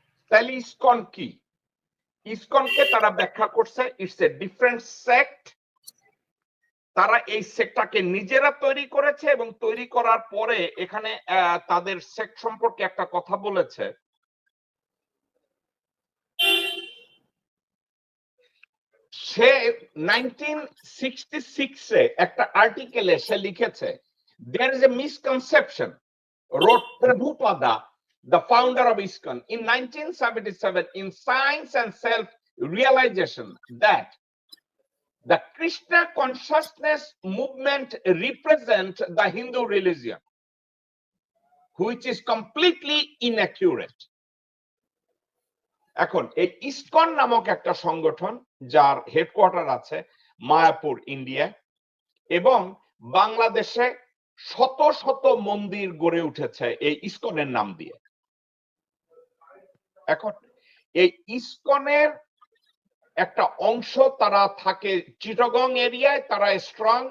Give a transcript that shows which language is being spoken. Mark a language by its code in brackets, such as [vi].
[bn] তাহলে ইসকন কি? ইসকনকে তারা ব্যাখ্যা করছে [en] It's a different sect. [bn] তারা এই সেক্টটাকে নিজেরা তৈরি করেছে, এবং তৈরি করার পরে এখানে তাদের সেক্ট সম্পর্কে একটা কথা বলেছে। সে 1966 একটা আর্টিকেলে সে লিখেছে, [en] there is a misconception, wrote Prabhupada, the founder of ISKCON, in 1977 in Science and Self-Realization, that the Krishna consciousness movement represent the Hindu religion, which is completely inaccurate. [bn] এখন এই ইসকন নামক একটা সংগঠন, যার হেডকোয়ার্টার আছে মায়াপুর, ইন্ডিয়া, এবং বাংলাদেশে শত শত মন্দির গড়ে উঠেছে এই ইসকনের নাম দিয়ে। এখন এই ইসকনের একটা অংশ তারা থাকে চিটাগং এরিয়ায়, তারা স্ট্রং।